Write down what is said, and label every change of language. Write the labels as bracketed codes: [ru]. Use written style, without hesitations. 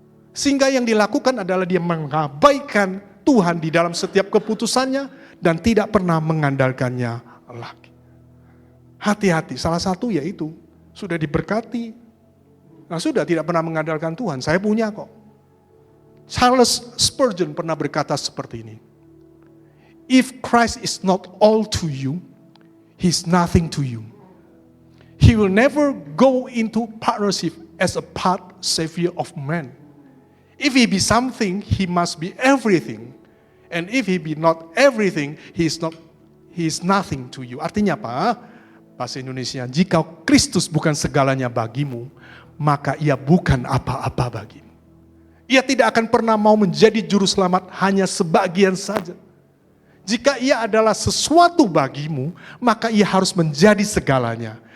[id] Sehingga yang dilakukan adalah dia mengabaikan Tuhan di dalam setiap keputusannya dan tidak pernah mengandalkannya lagi. Hati-hati, salah satu yaitu sudah diberkati. Nah sudah tidak pernah mengandalkan Tuhan, saya punya kok. Charles Spurgeon pernah berkata seperti ini. [en] If Christ is not all to you, He's nothing to you. He will never go into partnership as a part savior of man. If he be something, he must be everything. And if he be not everything, he is nothing to you. [id] Artinya apa? Bahasa Indonesia, jika Kristus bukan segalanya bagimu, maka ia bukan apa-apa bagimu. Ia tidak akan pernah mau menjadi juru selamat hanya sebagian saja. Jika ia adalah sesuatu bagimu, maka ia harus menjadi segalanya.